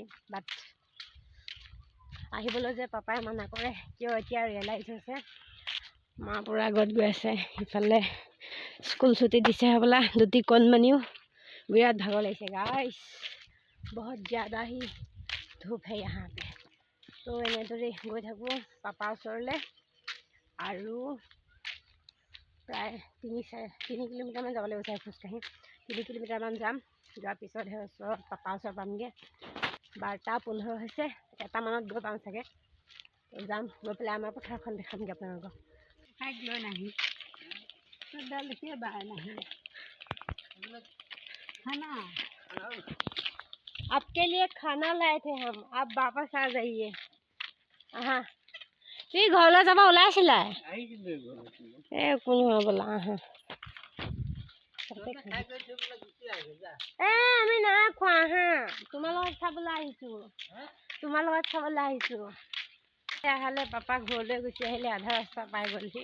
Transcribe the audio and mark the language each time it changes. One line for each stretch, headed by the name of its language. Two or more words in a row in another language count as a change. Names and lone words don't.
Assamese: বাট আহিবলৈ যে পাপাই মানা কৰে কিয়, এতিয়া ৰিয়েলাইজ হৈছে। মা পূৰা আগত গৈ আছে। ইফালে স্কুল ছুটি দিছে হ'বলা, দুটি কণমানিও। বিৰাট ভাগৰ লাগিছে গাইছ,
Hindi: बहुत ज़्यादा ही धूप है यहाँ पे।
Assamese: তো এনেদৰে গৈ থাকোঁ পাপাৰ ওচৰলৈ। আৰু প্ৰায় 3 কিলোমিটাৰমান যাব লাগিব চাগে খোজকাঢ়ি। 3 কিলোমিটাৰমান যাম। যোৱাৰ পিছতহে ওচৰত পাপাৰ ওচৰ পামগৈ। 12:15 হৈছে, 1টামানত গৈ পাম চাগে। যাম, গৈ পেলাই আমাৰ পথাৰখন দেখামগৈ আপোনালোকক।
Hindi: লৈ নাহি देखिए बाहर नहीं खाना, आपके लिए खाना लाए थे हम, आप वापस आ जाइए।
Assamese: हाँ তুমি ঘৰলৈ যাব ওলাইছিলা? একো নহয় বোলা। আমি নাই খোৱা। তোমাৰ লগত খাবলৈ আহিছোঁ, তোমাৰ লগত খাবলৈ আহিছোঁ। আহালে পাপা ঘৰলৈ গুচি আহিলে, আধা ৰাস্তা পাই গ'লহি।